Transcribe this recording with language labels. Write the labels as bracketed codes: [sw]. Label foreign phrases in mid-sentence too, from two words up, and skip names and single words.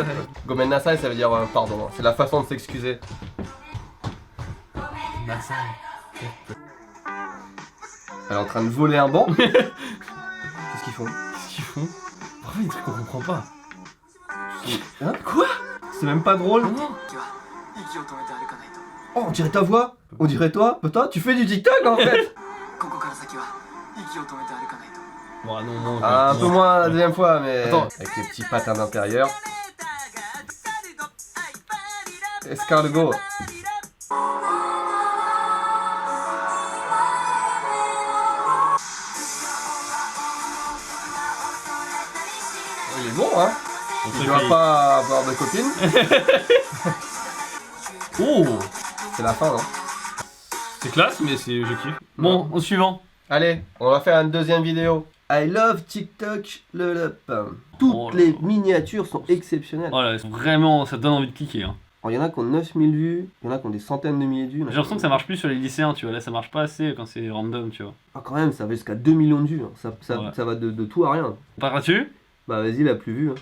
[ja] ごめんなさい [fr] ça veut dire pardon. Hein. C'est la façon de s'excuser. Elle est en train de voler un banc. Qu'est-ce qu'ils font? Qu'est-ce qu'ils font? Parfois, il y a des trucs qu'on comprend pas. Hein? Quoi? C'est même pas drôle. [ja] 息を止めて歩かないと [fr] Oh, on dirait ta voix. On dirait toi. Toi, tu fais du TikTok en fait. [ja] ここから先は息を止めて歩かないと [fr] Bon, non, non. Ah, un peu moins la deuxième fois, mais. Attends. Avec les petits pattes à l'intérieur. Escargot. Il est bon, hein. On Tu sait dois qu'il- pas avoir de copine. Oh, C'est la fin, hein. c'est classe, mais c'est je kiffe. Bon, au suivant. Allez, on va faire une deuxième vidéo. [en] I love TikTok level up. [fr] Toutes Oh là les là. miniatures sont exceptionnelles. Voilà, vraiment, ça te donne envie de cliquer. Hein. Alors, il y en a qui ont 9000 vues, il y en a qui ont des centaines de milliers de vues. J'ai l'impression que ça marche plus sur les lycéens, tu vois. Là, ça marche pas assez quand c'est random, tu vois. Ah, quand même, ça va jusqu'à 2 millions de vues. Hein. Ouais. Ça va de tout à rien. On part là-dessus? Bah, vas-y, la plus vue. Hein.